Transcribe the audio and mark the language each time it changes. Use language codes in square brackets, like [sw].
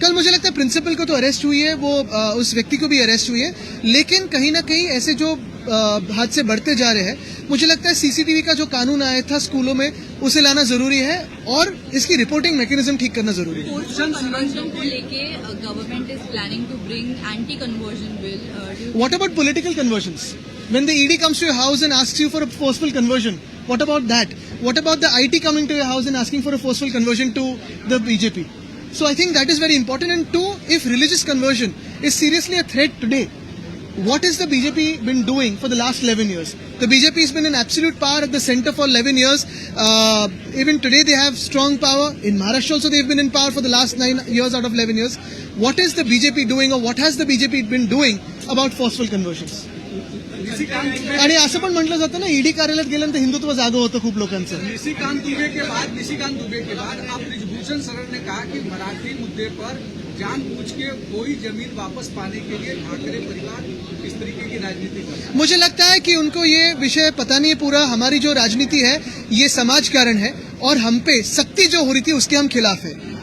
[hi] कल मुझे लगता है प्रिंसिपल को तो अरेस्ट हुई है, वो उस व्यक्ति को भी अरेस्ट हुई है, लेकिन कहीं ना कहीं ऐसे जो हादसे बढ़ते जा रहे हैं, मुझे लगता है CCTV का जो कानून आया था स्कूलों में, उसे लाना जरूरी है और इसकी रिपोर्टिंग मैकेनिज्म ठीक करना जरूरी है। [en] conversion [hi] को लेके [en] Government is planning to bring anti conversion bill. What about political conversions? When the ED comes to your house and asks you for a forceful conversion, what about that? What about the IT coming to your house and asking for a forceful conversion to the BJP? So I think that is very important. And two, if religious conversion is seriously a threat today, what has the BJP been doing for the last 11 years? The BJP has been in absolute power at the center for 11 years. Even today they have strong power. In Maharashtra also they have been in power for the last 9 years out of 11 years. What is the BJP doing, or what has the BJP been doing about forceful conversions? [mr] आणि असं पण म्हटलं जातं ना, ED कार्यालयात गेल्यानंतर हिंदुत्व जागं होतं खूप लोकांचं। [hi] निशिकांत दुबे के बाद अब ब्रिजभूषण शरण ने कहा कि मराठी मुद्दे पर जानबूझ के कोई जमीन वापस पाने के लिए ठाकरे परिवार इस तरीके की राजनीति कर रहा है। मुझे लगता है कि उनको ये विषय पता नहीं है पूरा। हमारी जो राजनीति है ये समाज कारण है और हम पे सख्ती जो हो रही थी उसके हम खिलाफ है।